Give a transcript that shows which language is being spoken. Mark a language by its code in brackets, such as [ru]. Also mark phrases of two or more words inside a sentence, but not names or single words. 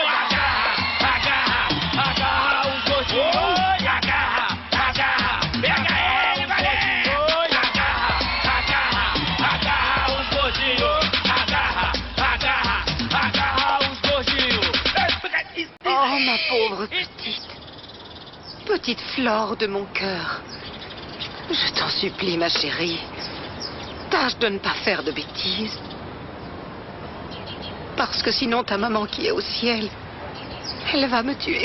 [pt] Agarra os gordinhos! Agarra! Pega ele, valeu! Agarra os gordinhos! Agarra os gordinhos! [fr] Oh, ma pauvre petite Flore de mon cœur. Je t'en supplie, ma chérie. Tâche de ne pas faire de bêtises. Parce que sinon, ta maman qui est au ciel, elle va me tuer.